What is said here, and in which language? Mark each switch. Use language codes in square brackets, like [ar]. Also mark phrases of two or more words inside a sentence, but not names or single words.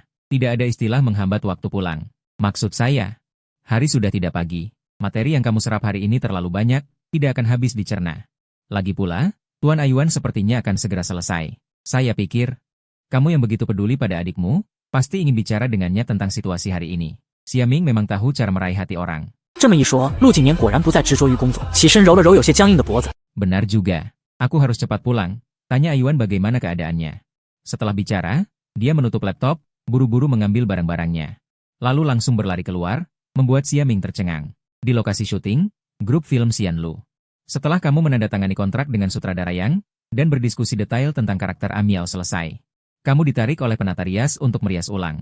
[id] Tidak ada istilah menghambat waktu pulang. Maksud saya, hari sudah tidak pagi. Materi yang kamu serap hari ini terlalu banyak, tidak akan habis dicerna. Lagi pula, Tuan Ayuan sepertinya akan segera selesai. Saya pikir, kamu yang begitu peduli pada adikmu, pasti ingin bicara dengannya tentang situasi hari ini. Xia Ming memang tahu cara meraih hati orang. [zh] 这么一说，陆景年果然不再执着于工作，起身揉了揉有些僵硬的脖子。 [id] Benar juga. Aku harus cepat pulang. Tanya Ayuan bagaimana keadaannya. Setelah bicara, dia menutup laptop, buru-buru mengambil barang-barangnya. Lalu langsung berlari keluar, membuat Xia Ming tercengang. Di lokasi syuting, grup film Xianlu. Setelah kamu menandatangani kontrak dengan sutradara Yang, dan berdiskusi detail tentang karakter Amiao selesai, kamu ditarik oleh penata rias untuk merias ulang.